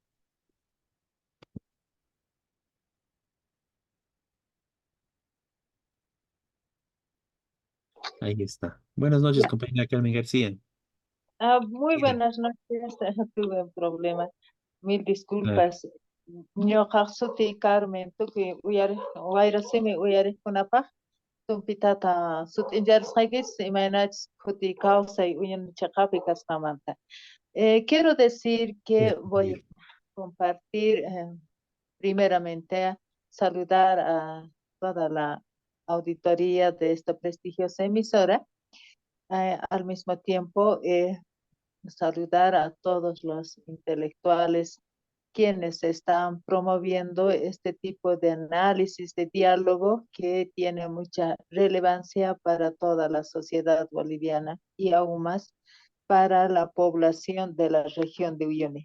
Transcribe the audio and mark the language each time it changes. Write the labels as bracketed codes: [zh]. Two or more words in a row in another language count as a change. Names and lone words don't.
[es] Ahí está. Buenas noches, Ya. compañera Carmen García. Muy Mira, buenas noches. Tuve un problema. Mil claro, disculpas. [qu] Ñuqa suti Carmen, tukuy wayrasimi uyarikunapaq tumpitata sutinllarisqaykis imaynachis kuti kawsay uyanchaqapi kasqamanta. [es] Quiero decir que voy a bien. compartir primeramente saludar a toda la auditoría de esta prestigiosa emisora. Al mismo tiempo, saludar a todos los intelectuales quienes están promoviendo este tipo de análisis, de diálogo que tiene mucha relevancia para toda la sociedad boliviana y aún más para la población de la región de Uyuni.